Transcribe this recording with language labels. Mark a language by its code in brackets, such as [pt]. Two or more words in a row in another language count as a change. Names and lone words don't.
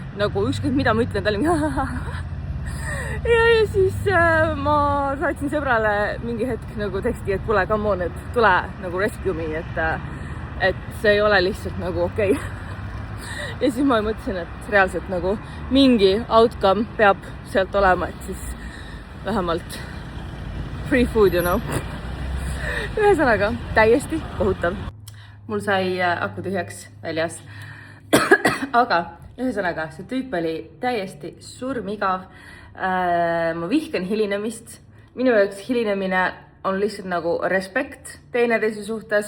[et] Nagu ükskõik mida ma ütlen, ta oli ja siis ma saatsin sõbrale mingi hetk nagu teksti, et kuule, [en] come on, [et] et tule nagu [en] rescue me, [et] et see ei ole lihtsalt nagu okei. Ja siis ma mõtlesin, et reaalselt nagu mingi outcome peab sealt olema, et siis vähemalt [en] free food, you know. [et] Ühesõnaga, täiesti kohutav. Mul sai aku tühjaks väljas. Aga ühesõnaga, see tüüp oli täiesti surmigav. Ma vihkan hilinemist. Minu jaoks hilinemine on lihtsalt nagu respekt teineteise suhtes.